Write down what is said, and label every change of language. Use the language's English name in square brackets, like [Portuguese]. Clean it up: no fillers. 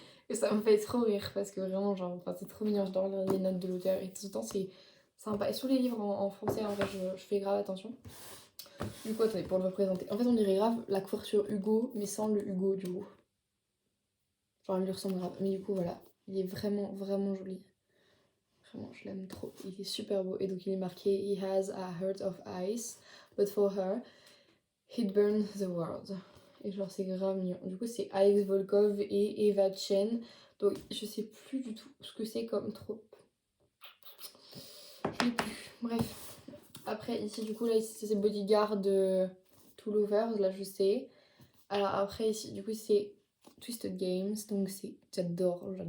[French] Et ça me fait trop rire parce que vraiment, genre, enfin, c'est trop mignon. J'adore les notes de l'auteur et tout le temps, c'est sympa. Et sur les livres en français, en vrai, je fais grave attention. Du coup, attendez, pour le représenter. En fait, on dirait grave la couverture Hugo, mais sans le Hugo du coup. Genre, elle lui ressemble grave. Mais du coup, voilà. Il est vraiment, vraiment joli. Vraiment, je l'aime trop. Il est super beau. Et donc, il est marqué [English] He has a heart of ice, but for her, he'd burn the world. [French] Et genre, c'est grave mignon. Du coup, c'est Alex Volkov et Eva Chen. Donc, je sais plus du tout ce que c'est comme trop. Je l'ai plus. Bref. Après, ici, du coup, là, ici, c'est Bodyguard de Two Lovers. Là, je sais. Alors, après, ici, du coup, c'est Twisted Games. Donc, c'est. J'adore.